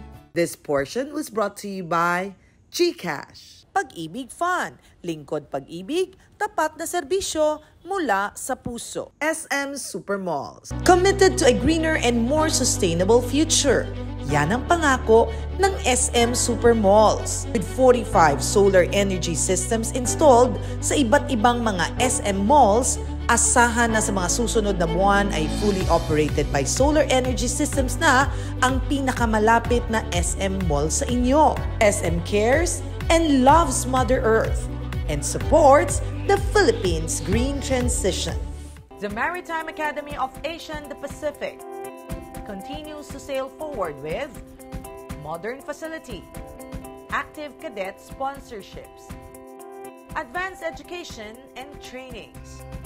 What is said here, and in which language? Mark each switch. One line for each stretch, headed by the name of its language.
English: This portion was brought to you by GCash.
Filipino: Pag-ibig Fund. Lingkod pag-ibig, tapat na serbisyo mula sa puso.
English: SM Supermalls. Committed to a greener and more sustainable future.
Filipino: Yan ang pangako ng SM Supermalls.
English: With 45 solar energy systems installed
Filipino: sa iba't ibang mga SM malls, asahan na sa mga susunod na buwan ay
English: fully operated by solar energy systems
Filipino: na ang pinakamalapit na SM mall sa inyo.
English: SM cares and loves Mother Earth and supports the Philippines' green transition. The Maritime Academy of Asia and the Pacific continues to sail forward with modern facility, active cadet sponsorships, advanced education and trainings.